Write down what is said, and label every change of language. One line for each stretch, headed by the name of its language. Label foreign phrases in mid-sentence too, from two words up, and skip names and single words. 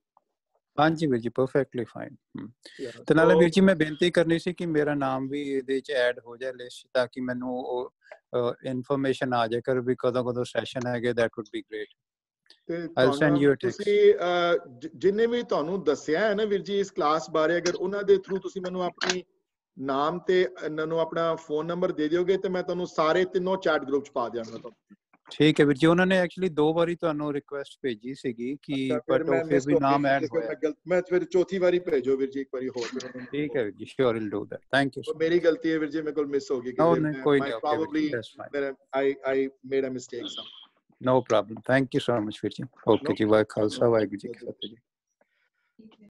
Punjabi: ਹਾਂਜੀ ਵੀਰ ਜੀ,
English: perfectly fine.
Punjabi: ਤੇ ਨਾਲੇ ਵੀਰ ਜੀ ਮੈਂ ਬੇਨਤੀ ਕਰਨੀ ਸੀ ਕਿ ਮੇਰਾ ਨਾਮ ਵੀ ਇਹਦੇ ਚ ਐਡ ਹੋ ਜਾਏ ਲਿਸਟ, ਤਾਂ ਕਿ ਮੈਨੂੰ ਉਹ ਇਨਫੋਰਮੇਸ਼ਨ ਆ ਜਾਏ ਕਰ ਵੀ ਕਦੋਂ ਸੈਸ਼ਨ ਹੈਗੇ.
English: That would be great. I'll send you a text.
Punjabi: ਤੁਸੀਂ ਜਿੰਨੇ ਵੀ ਤੁਹਾਨੂੰ ਦੱਸਿਆ ਹੈ ਨਾ ਵੀਰ ਜੀ ਇਸ ਕਲਾਸ ਬਾਰੇ, ਅਗਰ ਉਹਨਾਂ ਦੇ ਥਰੂ ਤੁਸੀਂ ਮੈਨੂੰ ਆਪਣੀ ਨਾਮ ਤੇ ਇਹਨਾਂ ਨੂੰ ਆਪਣਾ ਫੋਨ ਨੰਬਰ ਦੇ ਦਿਓਗੇ ਤੇ ਮੈਂ ਤੁਹਾਨੂੰ ਸਾਰੇ ਤਿੰਨੋਂ ਚੈਟ ਗਰੁੱਪ ਚ ਪਾ ਦਿਆਂਗਾ ਤੁਹਾਨੂੰ। ਠੀਕ ਹੈ ਵੀਰ ਜੀ, ਉਹਨਾਂ ਨੇ ਐਕਚੁਅਲੀ 2 ਵਾਰੀ ਤੁਹਾਨੂੰ ਰਿਕੁਐਸਟ ਭੇਜੀ ਸੀਗੀ ਕਿ ਬਟ ਉਹ ਫਿਰ ਵੀ ਨਾਮ ਐਡ ਹੋਇਆ। ਮੈਂ ਫਿਰ ਚੌਥੀ ਵਾਰੀ ਭੇਜੋ ਵੀਰ ਜੀ ਇੱਕ ਵਾਰੀ ਹੋਰ। ਠੀਕ ਹੈ ਵੀਰ ਜੀ,
English: sure will do that. thank you.
Punjabi: ਮੇਰੀ ਗਲਤੀ ਹੈ ਵੀਰ ਜੀ, ਮੇਰੇ ਕੋਲ ਮਿਸ ਹੋ ਗਈ। ਕੋਈ ਨਹੀਂ,
English: probably I made a mistake some. No problem. Thank you so much
Punjabi: ਵੀਰ ਜੀ। ਓਕੇ ਜੀ, ਵਾਹਿਗੁਰੂ ਖਾਲਸਾ ਵਾਹਿਗੁਰੂ ਜੀ ਕੀ ਫਤਿਹ ਜੀ।